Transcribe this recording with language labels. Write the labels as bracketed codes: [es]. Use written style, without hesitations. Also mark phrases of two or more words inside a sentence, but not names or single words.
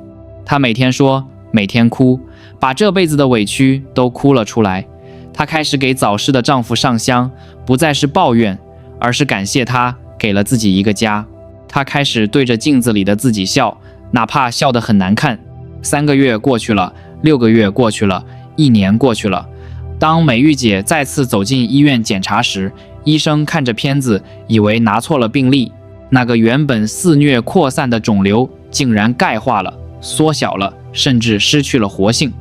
[zh] 她每天說，每天哭，把這輩子的委屈都哭了出來。她開始給早逝的丈夫上香，不再是抱怨，而是感謝他給了自己一個家。她開始對着鏡子裡的自己笑，哪怕笑得很難看。3個月過去了，6個月過去了，1年過去了。當美玉姐再次走進醫院檢查時，醫生看着片子，以為拿錯了病歷。那個原本肆虐擴散的腫瘤竟然鈣化了，縮小了，甚至失去了活性。